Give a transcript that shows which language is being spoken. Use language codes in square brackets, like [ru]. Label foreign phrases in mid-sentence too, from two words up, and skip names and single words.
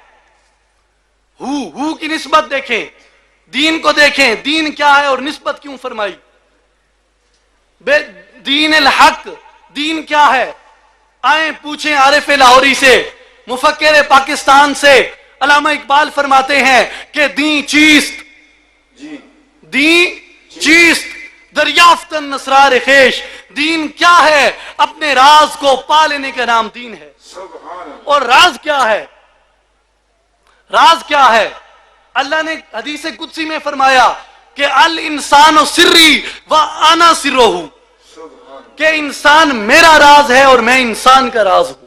[ur] ہو کی نسبت دیکھیں، دین کو دیکھیں، دین کیا ہے اور نسبت کیوں فرمائی؟ [ar] دین الحق، [ur] دین کیا ہے؟ آئیں پوچھیں عارف لاہوری سے، مفکر پاکستان سے. علامہ اقبال فرماتے ہیں کہ [fa] دین چیست، دین چیست دریافتن اسرار خیش. [ur] دین کیا ہے؟ اپنے راز کو پا لینے کا نام دین ہے. اور راز کیا ہے؟ راز کیا ہے؟ اللہ نے حدیث قدسی میں فرمایا کہ [ar] الانسان سری و انا سرہ، [ur] کہ انسان میرا راز ہے اور میں انسان کا راز ہوں.